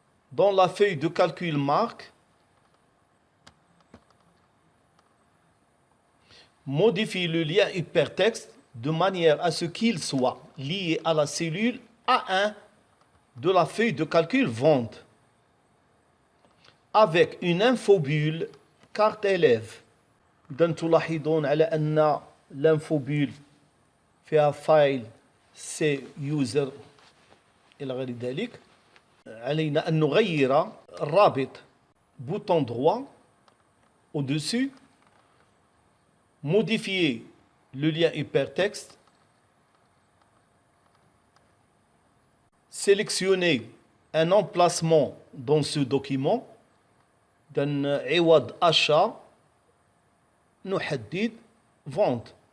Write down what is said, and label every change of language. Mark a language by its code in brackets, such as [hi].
[fr] Dans la feuille de calcul marque, modifie le lien hypertexte de manière à ce qu'il soit lié à la cellule A1 de la feuille de calcul vente avec une infobulle carte élève. [ar] إذا تلاحظون على أن الانفوبيل فيها فايل سي يوزر إلى غير ذلك. علينا أن نغير الرابط [fr] bouton droit au-dessus, modifier le lien hypertexte, sélectionner un emplacement dans ce document, d'un [ar] عوض [fr] achat, [ar] نحدد [fr] vente,